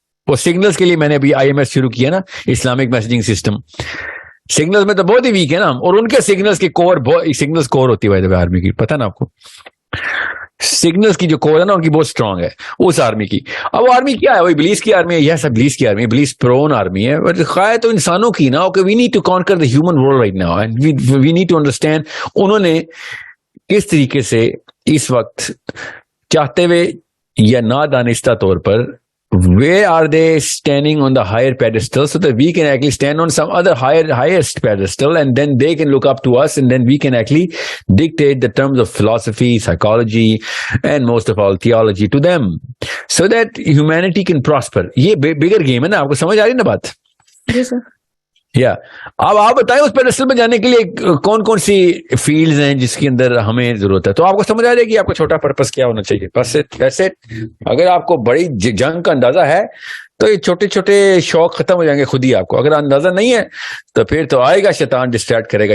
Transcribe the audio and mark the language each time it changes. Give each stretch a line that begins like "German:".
Urdu: وہ سگنلز کے لیے میں نے ابھی IMS شروع کیا نا, اسلامک میسجنگ سسٹم. سگنلز میں تو بہت ہی ویک ہے نا, اور ان کے سگنلز کے کور, سگنلز کور ہوتی ہے آرمی کی, پتہ نا آپ کو. سگنلز کی جو کور ہے نا ان کی بہت اسٹرانگ ہے اس آرمی کی. اب وہ آرمی کیا ہے, وہ ابلیس کی آرمی ہے. یہ سب ابلیس کی آرمی ہے, ابلیس پرون آرمی ہے. بٹ خواہ تو انسانوں کی نا,
English: okay we need to conquer the human world right now, and we need to understand
Urdu: انہوں نے کس طریقے سے اس وقت چاہتے ہوئے یا نادانستہ طور پر,
English: where are they standing on the higher pedestal so that we can actually stand on some other highest pedestal, and then they can look up to us, and then we can actually dictate the terms of philosophy, psychology, and most of all theology to them so that humanity can prosper.
Urdu: یہ bigger game ہے نا, آپ کو سمجھ آ رہی ہے نا بات؟ جی سر. یا اب آپ بتائیں اس پیڈسٹل پہ جانے کے لیے کون کون سی فیلڈز ہیں جس کے اندر ہمیں ضرورت ہے, تو آپ کو سمجھ آ جائے گی آپ کا چھوٹا پرپس کیا ہونا چاہیے. بس ایسے اگر آپ کو بڑی جنگ کا اندازہ ہے تو یہ چھوٹے چھوٹے شوق ختم ہو جائیں گے خود ہی. آپ کو اگر اندازہ نہیں ہے تو پھر تو آئے گا شیطان, ڈسٹریکٹ کرے گا.